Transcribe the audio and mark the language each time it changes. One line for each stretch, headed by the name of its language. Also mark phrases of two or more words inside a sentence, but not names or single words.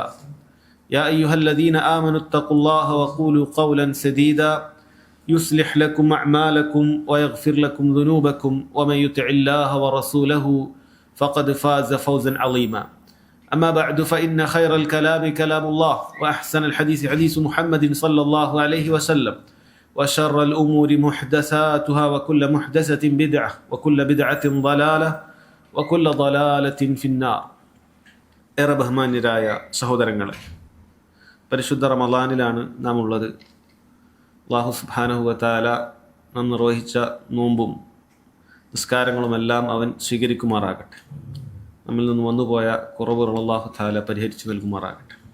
Arabic: يا أيها الذين آمنوا اتقوا الله وقولوا قولا سديدا يصلح لكم أعمالكم ويغفر لكم ذنوبكم ومن يطع الله ورسوله فقد فاز فوزا عظيما. أما بعد فإن خير الكلام كلام الله وأحسن الحديث حديث محمد صلى الله عليه وسلم وشر الأمور محدثاتها وكل محدثة بدعة وكل بدعة ضلالة وكل ضلالة في النار.
Malayalam: ഏറെ ബഹുമാന്യരായ സഹോദരങ്ങളെ, പരിശുദ്ധ റമളാനിലാണ് നാം ഉള്ളത്. അല്ലാഹു
Arabic: سبحانه وتعالى
Malayalam: നാം നിർവഹിച്ച നോമ്പും നിസ്കാരങ്ങളുമെല്ലാം അവൻ സ്വീകരിക്കുമാറാകട്ടെ. നമ്മിൽ നിന്ന് വന്നുപോയ കുറവുകൾ
Arabic: الله تعالى
Malayalam: പരിഹരിച്ചു നൽകുമാറാകട്ടെ.